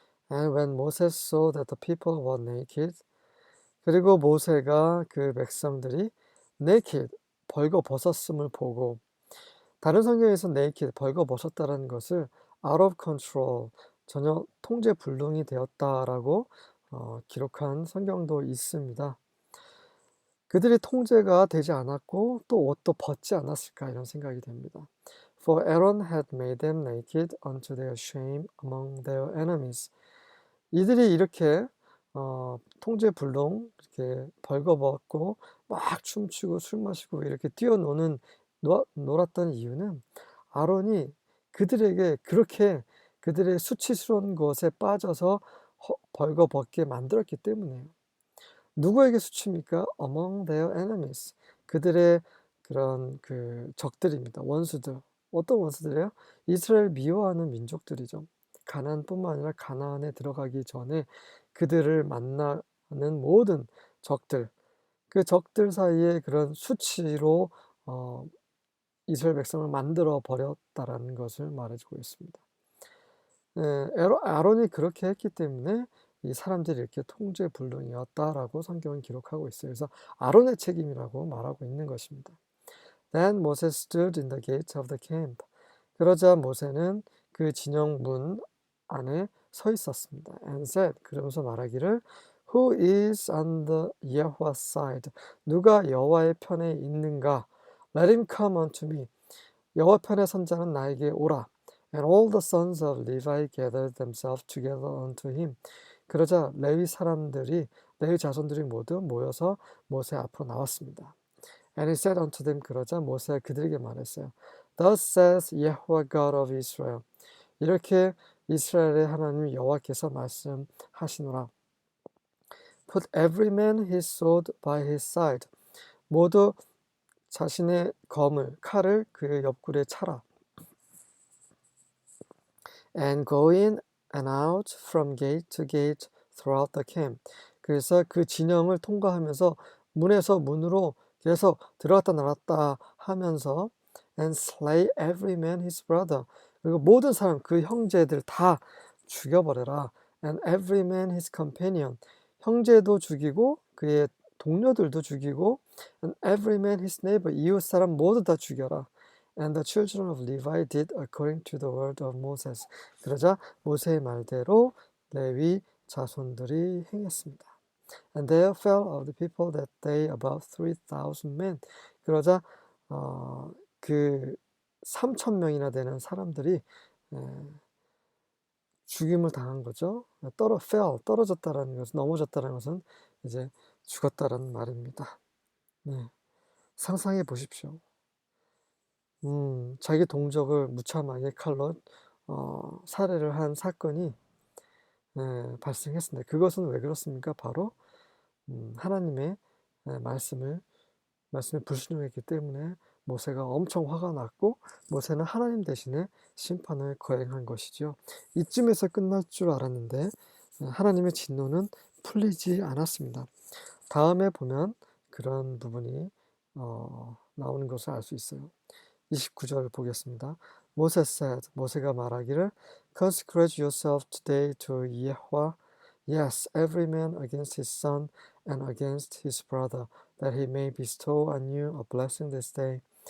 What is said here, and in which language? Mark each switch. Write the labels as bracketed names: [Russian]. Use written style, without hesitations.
[English] And when Moses saw that the people were naked, [Korean] 그리고 모세가 그 백성들이 naked, 벌거벗었음을 보고, 다른 성경에서 naked, 벌거벗었다는 것을 [English] out of control, [Korean] 전혀 통제 불능이 되었다라고 기록한 성경도 있습니다. 그들이 통제가 되지 않았고 또 옷도 벗지 않았을까 이런 생각이 됩니다. [English] For Aaron had made them naked unto their shame among their enemies. [Korean] 이들이 이렇게 통제 불능, 이렇게 벌거벗고 막 춤추고 술 마시고 이렇게 놀았던 이유는 아론이 그들에게 그렇게 그들의 수치스러운 것에 빠져서 벌거벗게 만들었기 때문이에요. 누구에게 수치입니까? [English] Among their enemies. [Korean] 그들의 그런 적들입니다. 원수들. 어떤 원수들이에요? 이스라엘 미워하는 민족들이죠. 가나안뿐만 아니라 가나안에 들어가기 전에 그들을 만나는 모든 적들, 그 적들 사이에 그런 수치로 이스라엘 백성을 만들어 버렸다라는 것을 말해주고 있습니다. 아론이 그렇게 했기 때문에 이 사람들이 이렇게 통제불능이었다라고 성경은 기록하고 있어요. 그래서 아론의 책임이라고 말하고 있는 것입니다. [English] Then Moses stood in the gate of the camp. [Korean] 그러자 모세는 그 진영 문 안에 서 있었습니다. [English] And said, [Korean] 그러면서 말하기를 [English] Who is on the Yahweh's side? [Korean] 누가 여호와의 편에 있는가? [English] Let him come unto me. [Korean] 여호와 편에 선 자는 나에게 오라. [English] And all the sons of Levi gathered themselves together unto him. [Korean] 그러자 레위 사람들이 레위 자손들이 모두 모여서 모세 앞으로 나왔습니다. [English] And he said unto them, [Korean] 그러자 모세가 그들에게 말했어요. [English] Thus says Yahweh God of Israel. [Korean] 이렇게 이스라엘의 하나님 여호와께서 말씀하시노라. [English] Put every man his sword by his side. [Korean] 모두 자신의 검을, 칼을 그의 옆구리에 차라. [English] And go in and out from gate to gate throughout the camp. [Korean] 그래서 그 진영을 통과하면서 문에서 문으로 계속 들어갔다 나왔다 하면서 [English] and slay every man his brother. [Korean] 그리고 모든 사람 그 형제들 다 죽여버려라. [English] And every man his companion. [Korean] 형제도 죽이고 그의 동료들도 죽이고 [English] and every man his neighbor. [Korean] 이웃 사람 모두 다 죽여라. [English] And the children of Levi did according to the word of Moses. [Korean] 그러자 모세의 말대로 레위 자손들이 행했습니다. [English] And there fell of the people that day about 3,000 men. [Korean] 그러자 그 3,000명이나 되는 사람들이 죽임을 당한 거죠. 떨어졌다라는 것은 넘어졌다라는 것은 이제 죽었다라는 말입니다. 네, 상상해 보십시오. 자기 동족을 무참하게 칼로 살해를 한 사건이 발생했습니다. 그것은 왜 그렇습니까? 바로 하나님의 말씀을 불순종했기 때문에 모세가 엄청 화가 났고 모세는 하나님 대신에 심판을 거행한 것이죠. 이쯤에서 끝날 줄 알았는데 하나님의 진노는 풀리지 않았습니다. 다음에 보면 그런 부분이 나오는 것을 알 수 있어요. 29절 보겠습니다. [English] Moses said, [Korean] 모세가 말하기를 [English] Consecrate yourself today to Yahweh, yes, every man against his son and against his brother, that he may bestow on you a blessing this day.